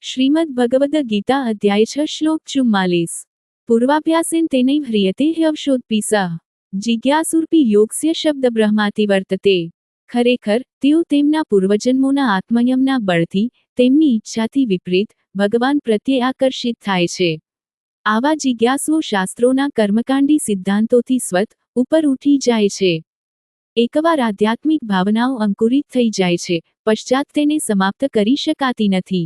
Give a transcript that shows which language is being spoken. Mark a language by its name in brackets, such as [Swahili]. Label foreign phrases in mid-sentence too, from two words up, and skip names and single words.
[Sanskrit] श्रीमद् भगवद गीता अध्याय 6 श्लोक 44। पूर्वाभ्यासेन तेनैव ह्रियते ह्यवशोत्पिसः जिज्ञासुरपि योगस्य शब्द ब्रह्मातिवर्तते। [Gujarati] ખરેખર તેઓ તેમના પૂર્વજન્મોના આત્મયમના બળથી તેમની ઈચ્છાથી વિપરીત ભગવાન પ્રત્યે આકર્ષિત થાય છે। આવા જિજ્ઞાસુઓ શાસ્ત્રોના કર્મકાંડી સિદ્ધાંતોથી સ્વત ઉપર ઉઠી જાય છે। એકવાર આધ્યાત્મિક ભાવનાઓ અંકુરિત થઈ જાય છે, પશ્ચાત તેને સમાપ્ત કરી શકાતી નથી।